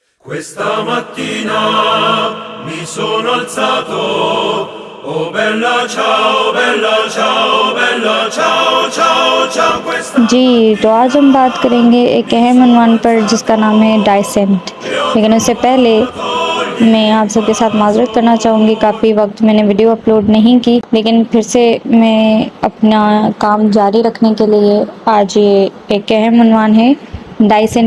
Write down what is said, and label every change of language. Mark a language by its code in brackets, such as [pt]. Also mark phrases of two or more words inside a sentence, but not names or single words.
[it] Questa mattina mi sono alzato, oh bella ciao, bella ciao, bella ciao, ciao, ciao questa [ur] جی تو آج ہم بات کریں گے ایک اہم عنوان پر جس کا نام ہے ڈائسینٹ. لیکن اس سے پہلے میں آپ سب کے ساتھ معذرت کرنا چاہوں گی، کافی وقت میں نے ویڈیو اپلوڈ نہیں کی، لیکن پھر سے میں اپنا کام جاری رکھنے کے لیے آج یہ ایک اہم عنوان ہے ڈائسینٹ.